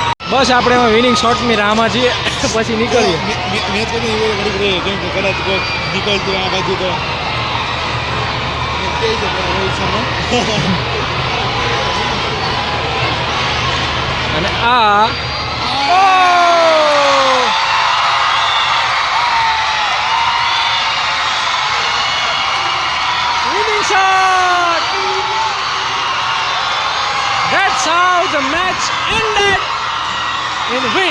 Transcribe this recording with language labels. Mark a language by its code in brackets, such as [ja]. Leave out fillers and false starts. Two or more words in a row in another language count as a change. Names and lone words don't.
[gu] બસ આપણે [en] winning shot [gu] રાહમાં છીએ પછી નીકળીએ. મેચ કરી ઘડી રહે કેમ કે કદાચ કોઈ નીકળતું આ બાજુ તો કહી દે રોહિત શર્મા. અને આ [en] winning shot. That's how the match ended in win.